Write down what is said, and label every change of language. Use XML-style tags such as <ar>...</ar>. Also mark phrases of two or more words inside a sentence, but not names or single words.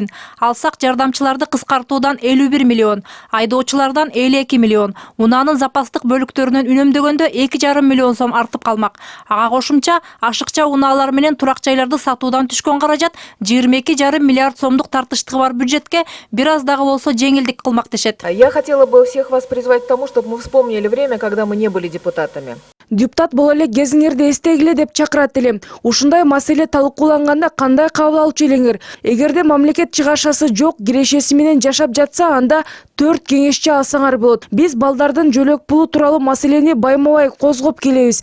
<ky>Алсак жардамчыларды кыскартуудан 51 миллион, айдоочулардан 52 миллион, унаанын запастык бөлүктөрүнөн үнөмдөгөндө 2,5 миллион сом артып калмак. Ага кошумча ашыкча унаалар менен турак жайларды сатуудан түшкөн каражат 22,5 миллиард сомдук тартыштыгы бар бюджетке бир аз дагы болсо жеңилдик кылмак дешет.</ky> <ru>Я хотела бы всех вас призвать к тому, чтобы мы вспомнили время, когда мы не были депутатами.</ru> <ky>Депутат боло эле кезиңерди эстегиле деп чакырат элем. Ушундай маселе талкууланганда кандай кабыл алчу элеңер? Эгерде мамлекет чыгашасы жок, кирешеси менен жашап жатса, анда 4 кеңешчи алсаңар болот. Биз балдардын жөлөк пулу тууралуу маселени байма-бай козгоп келебиз.</ky>